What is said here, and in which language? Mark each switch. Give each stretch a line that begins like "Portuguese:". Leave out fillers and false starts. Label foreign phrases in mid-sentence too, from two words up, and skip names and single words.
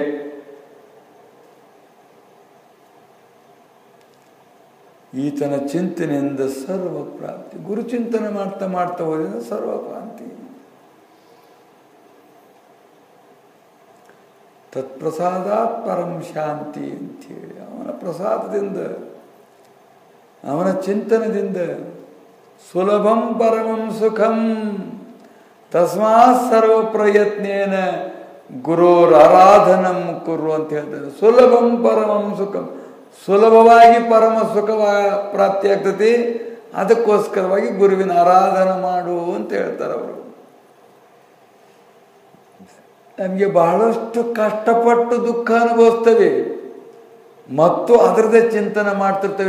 Kannada: ಈತನ ಚಿಂತನೆಯಿಂದ ಸರ್ವ ಪ್ರಾಪ್ತಿ. ಗುರುಚಿಂತನೆ ಮಾಡ್ತಾ ಮಾಡ್ತಾ ಹೋದ್ರಿಂದ ಸರ್ವ ಪ್ರಾಪ್ತಿ.
Sanskrit: ತತ್ಪ್ರಸಾದಾತ್ ಪರಂ ಶಾಂತಿ
Kannada: ಅಂಥೇಳಿ ಅವನ ಪ್ರಸಾದದಿಂದ, ಅವನ ಚಿಂತನದಿಂದ
Sanskrit: ಸುಲಭಂ ಪರಮಂ ಸುಖಂ ತಸ್ಮಾತ್ ಸರ್ವ ಪ್ರಯತ್ನೇನ ಗುರೋರ್ ಆರಾಧನಂ ಕುರು
Kannada: ಅಂತ ಹೇಳ್ತಾರೆ.
Sanskrit: ಸುಲಭಂ ಪರಮಂ ಸುಖಂ,
Kannada: ಸುಲಭವಾಗಿ ಪರಮ ಸುಖ ಪ್ರಾಪ್ತಿಯಾಗ್ತತಿ. ಅದಕ್ಕೋಸ್ಕರವಾಗಿ ಗುರುವಿನ ಆರಾಧನೆ ಮಾಡು ಅಂತ ಹೇಳ್ತಾರೆ ಅವರು. ನಮಗೆ ಬಹಳಷ್ಟು ಕಷ್ಟಪಟ್ಟು ದುಃಖ ಅನುಭವಿಸ್ತೇವೆ ಮತ್ತು ಅದರದೇ ಚಿಂತನೆ ಮಾಡ್ತಿರ್ತೇವೆ.